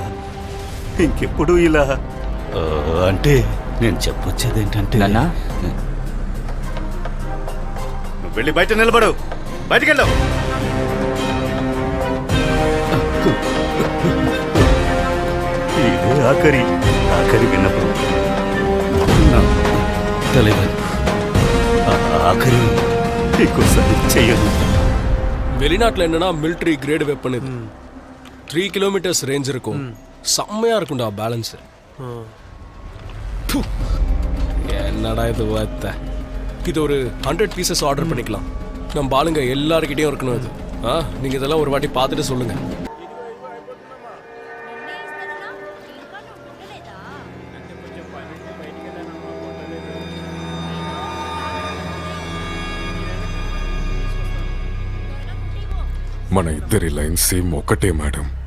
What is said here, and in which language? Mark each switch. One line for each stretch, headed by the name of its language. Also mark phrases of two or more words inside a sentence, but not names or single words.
Telugu: ఇంకెప్పుడు ఇలా అంటే నేను చెప్పొచ్చేది ఏంటంటే, నువ్వు వెళ్ళి బయట నిలబడు, బయటకెళ్ళావు. ఇదే ఆఖరి విన్నప్పుడు తలైవా, ఆఖరి ఇంకోసారి చెయ్యను.
Tamil: வெளிநாட்டில் என்னன்னா
English: military grade weapon
Tamil: இது 3
English: kilometers range
Tamil: இருக்கும். செம்மையா இருக்கும்டா பேலன்ஸ். என்னடா இது வார்த்தை. இது ஒரு 100
English: pieces order
Tamil: பண்ணிக்கலாம். நம்ம ஆளுங்க எல்லாருக்கிட்டையும் இருக்கணும் இது. நீங்க இதெல்லாம் ஒரு வாட்டி பார்த்துட்டு சொல்லுங்க.
Telugu: మన ఇద్దరి
English: line same
Telugu: ఒకటే మేడం.